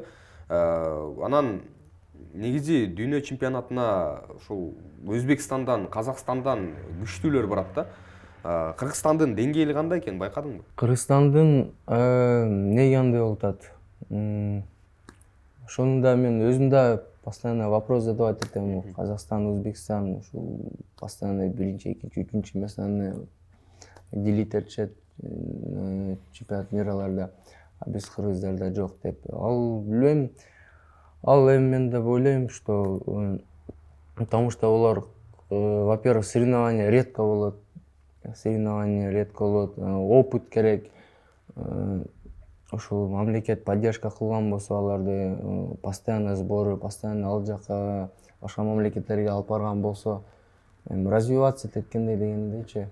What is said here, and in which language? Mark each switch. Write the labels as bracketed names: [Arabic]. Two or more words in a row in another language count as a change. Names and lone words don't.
[Kyrgyz] Анан негизи дүйнө чемпионатына ушул Өзбекстандан, Казакстандан күчтүүлөр барат да. Кыргызстандын деңгээли кандай экен, байкадыңбы? Кыргызстандын эмне кандай болуп атат? Ошону да мен өзүм да [Russian] постоянно вопрос задавать [Kyrgyz] этем. Казакстан, Өзбекстан ушул постоянно биринчи, экинчи, үчүнчү [Russian] местени делить [Kyrgyz] этишет [Russian] чемпионат мираларда. [Kyrgyz] А биз кыргыздарда жок деп. Ал билбейм. Ал эми мен деп ойлойм, [Russian] что потому что олар, во-первых, соревнования редко болот. [Kyrgyz] Опыт керек. Ошол мамлекет поддержка кылган болсо аларды, [Russian] постоянно сборы, [Kyrgyz] постоянно ал жака башка мамлекеттерге алып барган болсо, развиваться эткендей дегендейчи.